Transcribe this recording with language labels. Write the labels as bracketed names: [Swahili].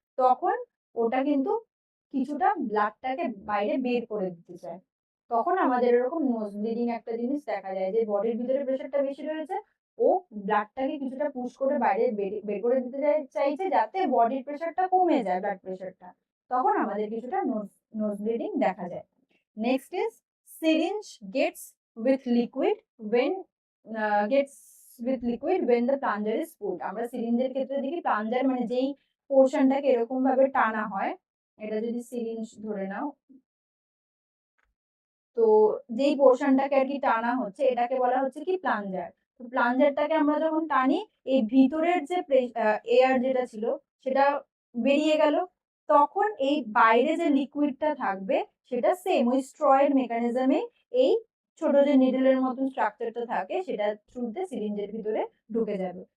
[Bangla] তখন ওটা কিন্তু কিছুটা ব্লাডটাকে বাইরে বের করে দিতে চায়। তখন আমাদের এরকম নোজ ব্লিডিং একটা জিনিস দেখা যায় যে বডির ভিতরে প্রেশারটা বেশি রয়েছে, ও ব্লাডটাকে কিছুটা পুশ করে বাইরে বের করে দিতে চাইছে যাতে বডির প্রেশারটা কমে যায়, ব্লাড প্রেশারটা। তখন আমাদের কিছুটা নোজ ব্লিডিং দেখা যায়। [English] Next is syringe gets with liquid when gets with liquid when the plunger is pulled. [Bangla] আমরা সিরিঞ্জের ক্ষেত্রে দেখি প্লাঞ্জার মানে যেই পোর্শনটাকে এরকম ভাবে টানা হয়, এটা যদি সিরিঞ্জ ধরে নাও, তো যেই পোর্শনটাকে আর কি টানা হচ্ছে এটাকে বলা হচ্ছে কি প্লাঞ্জার। তো প্লাঞ্জারটাকে আমরা যখন টানি, এই ভিতরের যে এয়ার যেটা ছিল সেটা বেরিয়ে গেল, তখন এই বাইরে যে লিকুইডটা থাকবে সেটা সেম ওই স্ট্র এর মেকানিজমে এই ছোট যে নিডলের মতন স্ট্রাকচারটা থাকে সেটা থ্রুতে সিরিঞ্জের ভিতরে ঢুকে যাবে।